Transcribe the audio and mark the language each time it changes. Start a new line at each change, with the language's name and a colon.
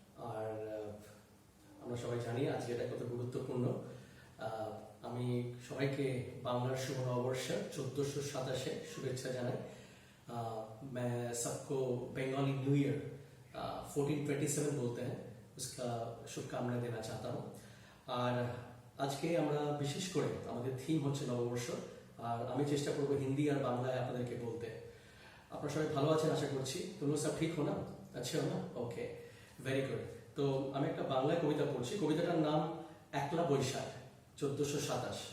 Bangla: আর আমরা সবাই জানি আজকে এটা কত গুরুত্বপূর্ণ। আমি সবাইকে বাংলার শুভ নববর্ষের 1427 শুভেচ্ছা জানাই।
Hindi: मैं सबको बंगाली न्यू ईयर 1427 बोलते हैं, उसका शुभकामना देना चाहता हूँ।
Bangla: আর আজকে আমরা বিশেষ করে আমাদের থিম হচ্ছে নববর্ষ, আর আমি চেষ্টা করব হিন্দি আর বাংলায় আপনাদেরকে বলতে। আপনারা সবাই ভালো আছেন আশা করছি। তোমরা সব
Hindi: ঠিক হো না? আচ্ছা না?
English: Okay, very good.
Bangla: তো আমি একটা বাংলায় কবিতা পড়ছি। কবিতাটার নাম একলা বৈশাখ 1427।